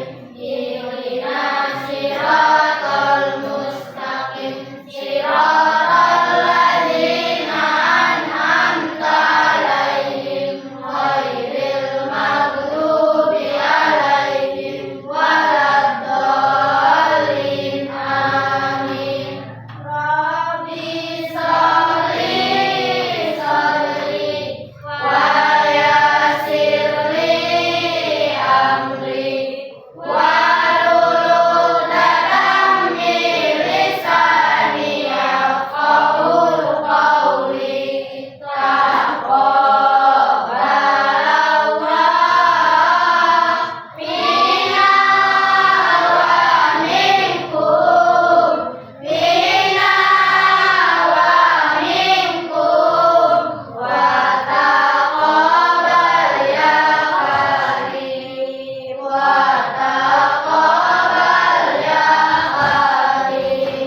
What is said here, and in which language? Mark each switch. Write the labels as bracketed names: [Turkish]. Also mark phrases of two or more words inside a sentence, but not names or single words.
[Arabic] اهدنا الصراط المستقيم. صراط الذين أنعمت عليهم غير المغضوب عليهم ولا الضالين. آمين رب صل صل ويسر لي أمري واحلل عقدة من لساني يفقهوا قولي. تقبل الله منا ومنكم منا ومنكم وتقبل يا كريم وتقبل يا كريم.